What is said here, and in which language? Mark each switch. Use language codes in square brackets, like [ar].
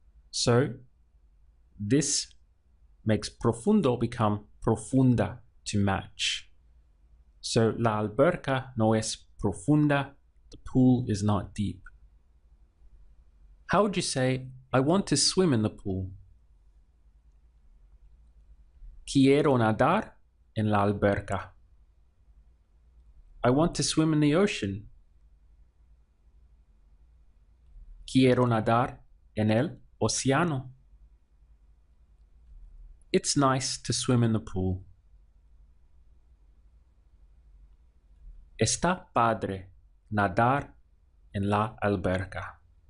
[en] So this makes profundo become profunda to match. So [es] la alberca no es profunda, [en] the pool is not deep. How would you say I want to swim in the pool. [es] Quiero nadar en la alberca. [en] I want to swim in the ocean. [es] Quiero nadar en el océano. [en] It's nice to swim in the pool. [es] Está padre nadar en la alberca.